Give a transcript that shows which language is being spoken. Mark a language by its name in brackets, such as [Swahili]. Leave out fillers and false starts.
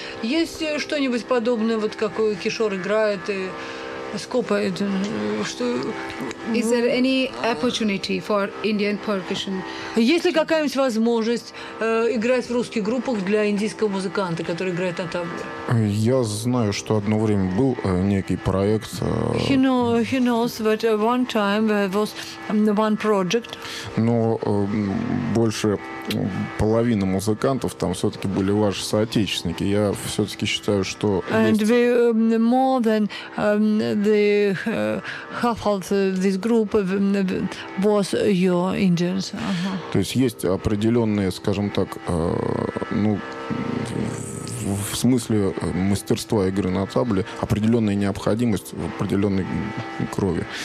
[Russian] Есть что-нибудь подобное, вот как Кишор играет и скопает? Что... [English] Is there any opportunity for Indian percussion? [Russian] Есть ли какая-нибудь возможность играть в русских группах для индийского музыканта, который играет на табле? Я знаю, что одно время был некий проект. [English] He knows that one time there was one project. [Russian] Но больше половины музыкантов там все-таки были ваши соотечественники. Я все-таки считаю, что [English] and [Russian] есть... [English] we, more than the half of this group was your Indians. Uh-huh. [Russian] То есть есть определенные, скажем так, ну в смысле мастерства игры на табле, определенная необходимость в определенной крови.